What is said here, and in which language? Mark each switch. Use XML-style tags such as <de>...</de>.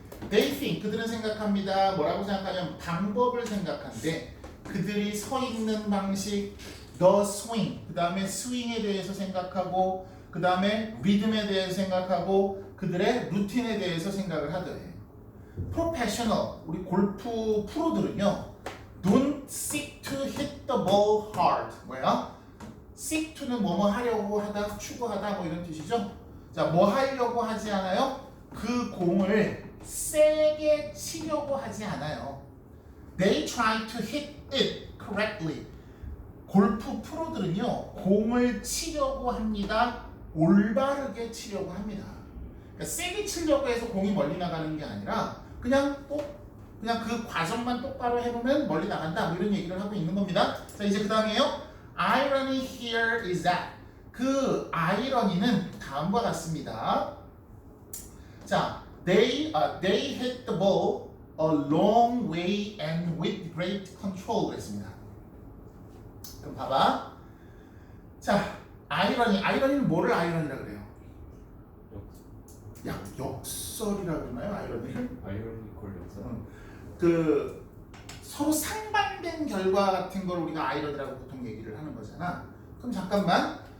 <en>They think,</en> <ko>그들은 생각합니다. 뭐라고 생각하냐면 방법을 생각한대. 그들이 서 있는 방식, the swing, 그 다음에 스윙에 대해서 생각하고 그 다음에 리듬에 대해서 생각하고 그들의 루틴에 대해서 생각을 하더래.</ko> <en>Professional,</en> <ko>우리 골프 프로들은요</ko> <en>don't seek to hit the ball hard.</en> <ko>뭐야? seek to는 뭐뭐 하려고 하다, 추구하다 뭐 이런 뜻이죠. 자, 뭐 하려고 하지 않아요? 그 공을 세게 치려고 하지 않아요.</ko> <en>They try to hit it correctly.</en> <ko>골프 프로들은요 공을 치려고 합니다. 올바르게 치려고 합니다. 그러니까 세게 치려고 해서 공이 멀리 나가는 게 아니라 그냥 그 과정만 똑바로 해보면 멀리 나간다 뭐 이런 얘기를 하고 있는 겁니다. 자 이제 그 다음에요.</ko> <en>Irony here is that</en> <ko>그 아이러니는 다음과 같습니다.</ko> <en>자 they hit the ball a long way and with great control</en> <ko>그랬습니다. 그럼 봐봐. 자 아이러니는 뭐를 아이러니라 그래요? 역설이라 그러나요? 아이러니를? 아이러니컬 역설. 그 서로 상반된 결과 같은 걸 우리가 아이러니라고 보통 얘기를 하는 거잖아. 그럼 잠깐만.</ko>